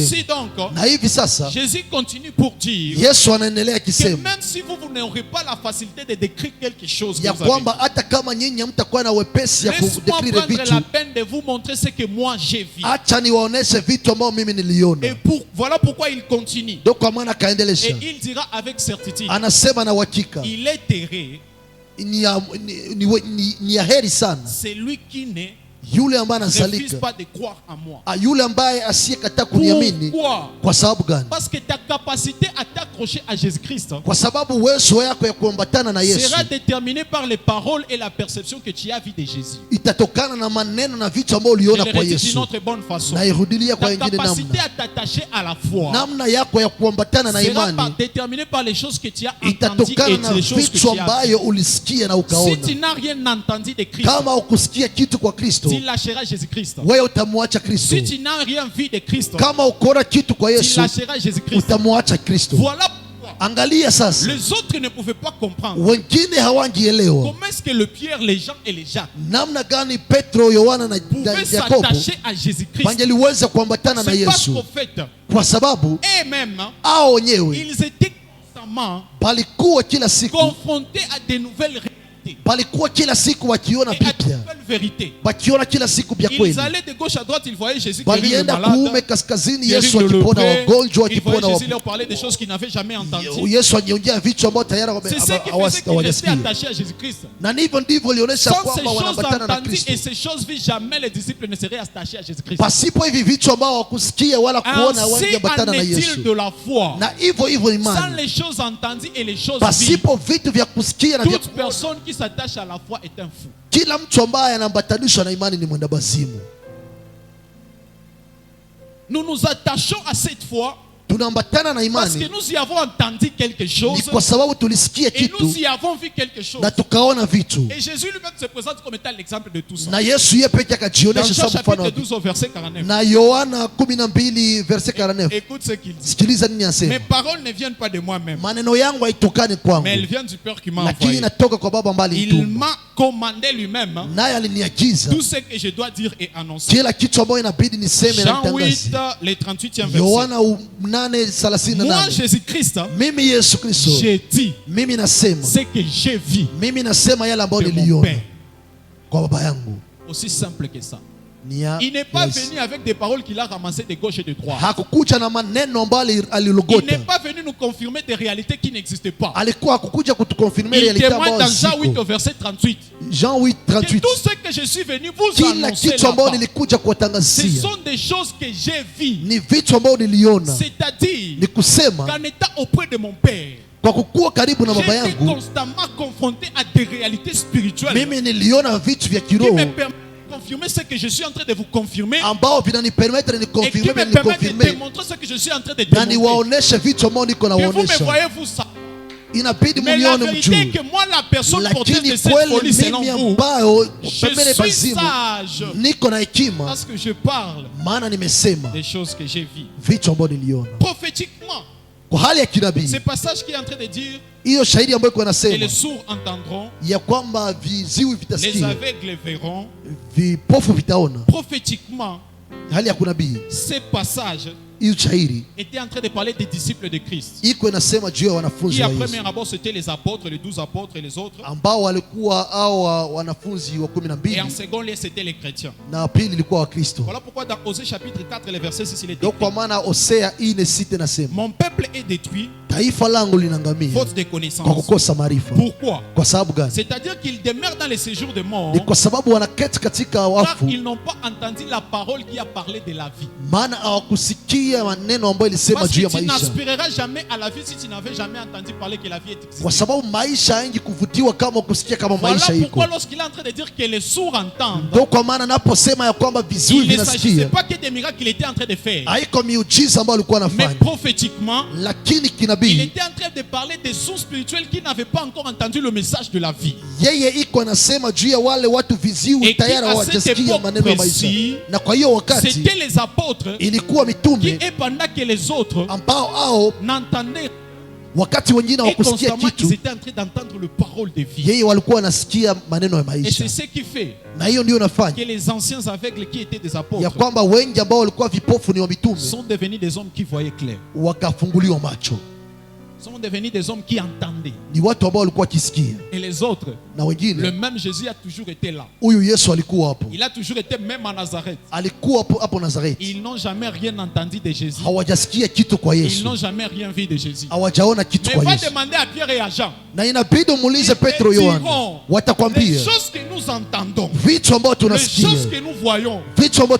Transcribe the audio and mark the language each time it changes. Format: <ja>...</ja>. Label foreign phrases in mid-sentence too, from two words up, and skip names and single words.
<fr>Ainsi donc,</fr> <sw>Na hivi sasa</sw> <fr>Jésus continue pour dire</fr> <sw>Yesu anaendelea</sw> <fr>que</fr> <sw>akisema</sw> <fr>même si vous n'aurez pas la facilité de décrire quelque chose, que</fr> <sw>ya</sw> <fr>vous avez</fr> <sw>kwamba hata kama nyinyi hamtakuwa na wepesi ya</sw> <fr>laisse-moi</fr> <sw>kudekrire</sw> <fr>prendre</fr> <sw>vitu,</sw> <fr>la peine de vous montrer ce que moi j'ai vu.</fr> <sw>acha niwaoneshe vitu ambavyo mimi</sw> <fr>Et</fr> <sw>niliona.</sw> <fr>voilà pourquoi il continue.</fr> <sw>Ndio kwa maana</sw> <fr>Et</fr> <sw>akaendelesha,</sw> <fr>il dira avec certitude,</fr> <sw>anasema na uhakika,</sw> <fr>il est heureux</fr> <sw>ni ya heri sana</sw> <fr>c'est lui qui ne</fr> <sw>yule ambaye</sw> <fr>refuse</fr> <sw>anazalika,</sw> <fr>pas de croire en moi.</fr> <sw>yule ambaye asiyekataa kuniamini.</sw> <fr>Pourquoi?</fr> <sw>Kwa sababu gani?</sw> <fr>Parce que ta capacité à t'accrocher à Jésus-Christ</fr> <sw>Kwa sababu uwezo yako ya kuambatana na Yesu</sw> <fr>sera déterminé par les paroles et la perception que tu as vu de Jésus.</fr> <sw>itatokana na maneno na vitu ambavyo</sw> <fr>Je</fr> <sw>uliona</sw> <fr>le</fr> <sw>kwa</sw> <fr>redis d'une</fr> <sw>Yesu,</sw> <fr>autre bonne façon.</fr> <sw>na irudilia kwa</sw> <fr>Ta</fr> <sw>ingine</sw> <fr>capacité</fr> <sw>namna.</sw> <fr>à t'attacher à la foi</fr> <sw>Namna yako ya kuambatana na</sw> <fr>sera</fr> <sw>imani</sw> <fr>déterminée par les choses que tu as entendues</fr> <sw>itatokana</sw> <fr>et</fr> <sw>na</sw> <fr>les choses que</fr> <sw>vitu</sw> <fr>tu as vues.</fr> <sw>ambayo ulisikia na</sw> <fr>Si</fr> <sw>ukaona.</sw> <fr>tu n'as rien entendu de Christ,</fr> <sw>Kama ukusikia kitu kwa Kristo,</sw> <fr>tu lâcheras Jésus-Christ.</fr> <sw>wewe utamwacha Kristo.</sw> <fr>Si tu n'as rien vu de Christ,</fr> <sw>Kama ukoona kitu kwa</sw> <fr>tu</fr> <sw>Yesu,</sw> <fr>lâcheras Jésus-Christ.</fr> <sw>utamwacha Kristo.</sw> <fr>Voilà pourquoi</fr> <sw>Angalia sasa,</sw> <fr>les autres ne pouvaient pas comprendre</fr> <sw>wengine hawangielewa</sw> <fr>comment est-ce que le Pierre, les Jean et les Jacques</fr> <sw>namna gani Petro, Yohana na</sw> <fr>pouvaient</fr> <sw>Yakobo</sw> <fr>s'attacher à Jésus-Christ.</fr> <sw>wangeliweza kuambatana na</sw> <fr>C'est parce</fr> <sw>Yesu,</sw> <fr>qu'au fait,</fr> <sw>kwa sababu</sw> <fr>eux-mêmes,</fr> <sw>hao wenyewe</sw> <fr>ils étaient constamment constamment</fr> <sw>palikuwa kila siku,</sw> <fr>confrontés à de nouvelles réalités.</fr> <sw>palikuwa kila siku wakiona</sw> <fr>Et à de</fr> <sw>vipya,</sw> <fr>nouvelles vérités.</fr> <sw>wakiona kila siku vya</sw> <fr>Ils</fr> <sw>kweli.</sw> <fr>allaient de gauche à droite, ils voyaient Jésus guérir le</fr> <sw>Walienda</sw> <fr>malade,</fr> <sw>kuume kaskazini,</sw> <fr>guérir</fr> <sw>Yesu</sw> <fr>le</fr> <sw>akipona</sw> <fr>lépreux.</fr> <sw>wagonjwa,</sw> <fr>Ils voyaient</fr> <sw>akipona</sw> <fr>Jésus leur parler des choses qu'ils n'avaient jamais entendues.</fr> <sw>Yesu aliongea vitu ambavyo tayari</sw> <fr>C'est ce qui faisait qu'ils restaient</fr> <sw>hawajasikia,</sw> <fr>attachés à Jésus-Christ.</fr> <sw>na ndivyo ndivyo ilionyesha</sw> <fr>Sans ces</fr> <sw>kwamba</sw> <fr>choses</fr> <sw>wanaambatana na</sw> <fr>entendues</fr> <sw>Kristo.</sw> <fr>et ces choses vues, jamais les disciples ne seraient attachés à Jésus-Christ.</fr> <sw>Pasipo hivi vitu ambao hawakusikia wala kuona,</sw> <fr>Ainsi</fr> <sw>wangeambatana</sw> <fr>en</fr> <sw>na</sw> <fr>est-il</fr> <sw>Yesu.</sw> <fr>de la foi.</fr> <sw>Na hivyo hivyo</sw> <fr>Sans</fr> <sw>imani,</sw> <fr>les choses entendues et les choses vues,</fr> <sw>pasipo vitu vya kusikia na vya</sw> <fr>toute personne qui s'attache à la foi est un fou.</fr> <sw>kila mtu ambaye anaambatanishwa na imani ni mwenda bazimu.</sw> <fr>Nous nous attachons à cette foi</fr> <sw>Tunaambatana na</sw> <fr>parce que</fr> <sw>imani</sw> <fr>nous y avons entendu quelque</fr> <sw>ni</sw> <fr>chose</fr> <sw>kwa sababu tulisikia</sw> <fr>et nous</fr> <sw>kitu</sw> <fr>y avons vu quelque chose.</fr> <sw>na tukaona vitu,</sw> <fr>Et Jésus lui-même se présente comme étant l'exemple de tout ça.</fr> <sw>na Yesu yeye pekee</sw> <fr>Dans</fr> <sw>akajionyesha</sw> <fr>Jean</fr> <sw>sababu mfano</sw> <fr>chapitre</fr> <sw>wa</sw> <fr>12 au verset 49.</fr> <sw>na Yohana 12 verse 49.</sw> <fr>Écoute ce qu'il dit.</fr> <sw>Sikiliza nini</sw> <fr>Mes</fr> <sw>anasema,</sw> <fr>paroles ne viennent pas de moi-même,</fr> <sw>maneno yangu haitokani kwangu,</sw> <fr>mais elles viennent du Père qui m'a</fr> <sw>lakini</sw> <fr>envoyé.</fr> <sw>inatoka kwa Baba ambaye</sw> <fr>Il</fr> <sw>alinituma,</sw> <fr>m'a commandé lui-même</fr> <sw>naye aliniagiza</sw> <fr>tout ce que je dois dire et annoncer.</fr> <sw>kila kitu ambayo inabidi niseme na</sw> <fr>Jean 8,</fr> <sw>nitangaze.</sw> <fr>le 38e verset.</fr> <sw>Yohana 8:38.</sw> <fr>Moi, Jésus-Christ,</fr> <sw>Mimi Yesu Kristo,</sw> <fr>j'ai dit</fr> <sw>mimi nasema,</sw> <fr>ce que j'ai vu</fr> <sw>mimi nasema yale ambayo</sw> <fr>de mon</fr> <sw>niliona</sw> <fr>Père.</fr> <sw>kwa baba yangu.</sw> <fr>Aussi simple que ça.</fr> <sw>Ni ya</sw> <fr>Il n'est pas</fr> <sw>rahisi.</sw> <fr>venu avec des paroles qu'il a ramassées de gauche et de droite.</fr> <sw>Hakukuja na maneno ambayo</sw> <fr>Il</fr> <sw>alilogota,</sw> <fr>n'est pas venu nous confirmer des réalités qui n'existaient pas.</fr> <sw>alikuwa hakukuja kutukonfirmia</sw> <fr>Il</fr> <sw>realite</sw> <fr>témoigne</fr> <sw>ambayo</sw> <fr>dans Jean 8 au</fr> <sw>ziko.</sw> <fr>verset 38.</fr> <sw>Jean</sw> <fr>Que</fr> <sw>8:38,</sw> <fr>tout ce que je suis venu vous</fr> <sw>kila</sw> <fr>annoncer</fr> <sw>kitu ambayo</sw> <fr>là-bas,</fr> <sw>nilikuja</sw> <fr>ce</fr> <sw>kuwatangazia</sw> <fr>sont des choses que j'ai vues.</fr> <sw>ni vitu ambayo niliona,</sw> <fr>C'est-à-dire</fr> <sw>ni kusema</sw> <fr>qu'en étant auprès de mon Père,</fr> <sw>kwa kukuwa karibu na baba</sw> <fr>j'étais</fr> <sw>yangu,</sw> <fr>constamment confronté à des réalités spirituelles</fr> <sw>mimi niliona vitu vya</sw> <fr>qui me</fr> <sw>kiroho</sw> <fr>permettent de confirmer ce que je suis en train de vous confirmer</fr> <sw>ambao vinanipermettre</sw> <fr>et qui</fr> <sw>nikonfirme</sw> <fr>me permettent de</fr> <sw>nikonfirme</sw> <fr>démontrer ce que je suis en train de</fr> <sw>na</sw> <fr>démontrer.</fr> <sw>niwaoneshe vitu ambao niko</sw> <fr>Que vous me</fr> <sw>nawaonesha.</sw> <fr>voyez, vous ça.</fr> <sw>Inabidi</sw> <fr>Mais la</fr> <sw>munione</sw> <fr>vérité est</fr> <sw>mjuu,</sw> <fr>que moi, la personne porteuse de</fr> <sw>lakini</sw> <fr>cette folie,</fr> <sw>kweli</sw> <fr>selon</fr> <sw>mimi</sw> <fr>vous,</fr> <sw>ambayo</sw> <fr>je</fr> <sw>pembele</sw> <fr>suis</fr> <sw>bazimu</sw> <fr>sage</fr> <sw>niko na hekima,</sw> <fr>parce que je parle</fr> <sw>maana nimesema</sw> <fr>des choses que j'ai vues.</fr> <sw>vitu ambavyo niliona</sw> <fr>Prophétiquement,</fr> <sw>kwa hali ya kinabii.</sw> <fr>ce passage qui est en train de dire</fr> <sw>Hiyo shahidi ambayo iko</sw> <fr>que</fr> <sw>nasema</sw> <fr>les sourds entendront,</fr> <sw>ya kwamba viziwi</sw> <fr>les</fr> <sw>vitasikia,</sw> <fr>aveugles verront.</fr> <sw>vipofu vitaona.</sw> <fr>Prophétiquement,</fr> <sw>Hali ya kunabii,</sw> <fr>ce passage</fr> <sw>hiyo shahidi</sw> <fr>était en train de parler des disciples de Christ.</fr> <sw>iko inasema juu ya wanafunzi</sw> <fr>Qui</fr> <sw>wa</sw> <fr>à</fr> <sw>Yesu</sw> <fr>premier abord c'était les apôtres, les 12 apôtres et les autres.</fr> <sw>ambao walikuwa au wanafunzi wa</sw> <fr>Et en</fr> <sw>12</sw> <fr>second lieu c'était les chrétiens.</fr> <sw>na pili ilikuwa Wakristo.</sw> <fr>Voilà pourquoi dans Osée chapitre 4, le verset 6, il est</fr> <sw>Ndio</sw> <fr>écrit:</fr> <sw>kwa maana Hosea 4:6 nasema,</sw> <fr>mon peuple est détruit</fr> <sw>taifa langu linangamia</sw> <fr>faute de</fr> <sw>kwa</sw> <fr>connaissance.</fr> <sw>kukosa maarifa.</sw> <fr>Pourquoi?</fr> <sw>Kwa sababu gani?</sw> <fr>C'est-à-dire qu'ils demeurent dans les séjours de mort</fr> <sw>Ni kwa sababu wanaketi katika</sw> <fr>car</fr> <sw>wafu,</sw> <fr>ils n'ont pas entendu la parole qui a parlé de la vie.</fr> <sw>maana hawakusikia maneno ambayo ilisema</sw> <fr>Parce</fr> <sw>juu</sw> <fr>que</fr> <sw>ya</sw> <fr>tu</fr> <sw>maisha,</sw> <fr>n'aspireras jamais à la vie si tu n'avais jamais entendu parler que la vie existe.</fr> <sw>kwa sababu maisha haingi kuvutiwa kama kusikia kama</sw> <fr>Voilà</fr> <sw>maisha iko.</sw> <fr>pourquoi lorsqu'il est en train de dire que les sourds entendent,</fr> <sw>Ndio kwa maana naposema ya kwamba viziwi</sw> <fr>il ne s'agissait</fr> <sw>vinasikia,</sw> <fr>pas que des miracles qu'il était en train de faire,</fr> <sw>haiko miujiza ambayo alikuwa</sw> <fr>mais</fr> <sw>anafanya,</sw> <fr>prophétiquement,</fr> <sw>lakini</sw> <fr>il</fr> <sw>kinabii</sw> <fr>était en train de parler des sourds spirituels qui n'avaient pas encore entendu le message de la vie.</fr> <sw>yeye iko anasema juu ya wale watu viziwi</sw> <fr>Et</fr> <sw>tayari</sw> <fr>qui, à cette</fr> <sw>hawajasikia</sw> <fr>époque</fr> <sw>maneno ya maisha,</sw> <fr>précise,</fr> <sw>na kwa hiyo wakati</sw> <fr>C'était les apôtres</fr> <sw>ilikuwa</sw> <fr>qui,</fr> <sw>mitume</sw> <fr>et pendant que les autres</fr> <sw>ambao ao</sw> <fr>n'entendaient</fr> <sw>wakati wengine</sw> <fr>et</fr> <sw>hawakusikia</sw> <fr>constamment ils</fr> <sw>kitu,</sw> <fr>étaient en train d'entendre le parole de vie.</fr> <sw>yeye walikuwa wanasikia maneno ya</sw> <fr>Et</fr> <sw>maisha,</sw> <fr>c'est ce qui fait</fr> <sw>na hiyo ndio</sw> <fr>que</fr> <sw>nafanya</sw> <fr>les anciens aveugles qui étaient des</fr> <sw>ya</sw> <fr>apôtres</fr> <sw>kwamba wengi ambao walikuwa vipofu ni wa mitume</sw> <fr>sont devenus des hommes qui voyaient clair,</fr> <sw>wakafunguliwa macho,</sw> <fr>sont devenus des hommes qui entendaient.</fr> <sw>ni watu ambao walikuwa wakisikia,</sw> <fr>Et les autres,</fr> <sw>na</sw> <fr>le</fr> <sw>wengine</sw> <fr>même Jésus a toujours été là.</fr> <sw>huyu Yesu alikuwa hapo,</sw> <fr>Il a toujours été même à Nazareth.</fr> <sw>alikuwa hapo Nazareti,</sw> <fr>Ils n'ont jamais rien entendu de Jésus.</fr> <sw>hawajasikia kitu kwa</sw> <fr>Ils</fr> <sw>Yesu,</sw> <fr>n'ont jamais rien vu de Jésus.</fr> <sw>hawajaona kitu</sw> <fr>Mais</fr> <sw>kwa</sw> <fr>va</fr> <sw>Yesu,</sw> <fr>demander à Pierre et à Jean</fr> <sw>na inabidi umuulize Petro,</sw> <fr>Ils</fr> <sw>Yohana,</sw> <fr>diront, les</fr> <sw>watakwambia</sw> <fr>choses que nous entendons,</fr> <sw>vitu ambavyo</sw> <fr>les</fr> <sw>tunasikia,</sw> <fr>choses que nous voyons,</fr> <sw>vitu ambavyo</sw>